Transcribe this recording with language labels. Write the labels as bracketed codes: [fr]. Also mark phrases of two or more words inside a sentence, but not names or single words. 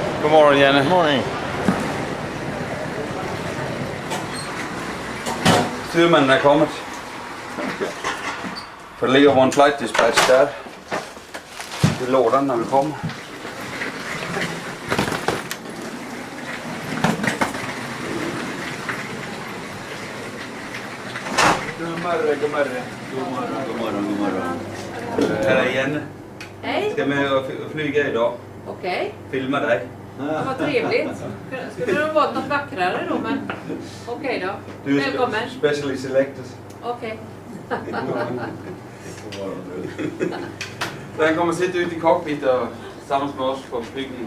[da] Godmorgen, Janne. [en] Morning. [da] Styrmanden er kommet. Okay. For der ligger [en] one flight dispatch [da] der. Det lå der, når vi kommer. Godmorgen. Her er Janne. Hej. [sv] Ska med och flyga idag. Okej. Filma dig. Ja, vad trevligt. Skulle det vara något vackrare då, men okej då. Du är Välkommen. [en] specially selected. [sv] Okej. Så han kommer sitta ute i cockpit och tillsammans med oss på flygningen.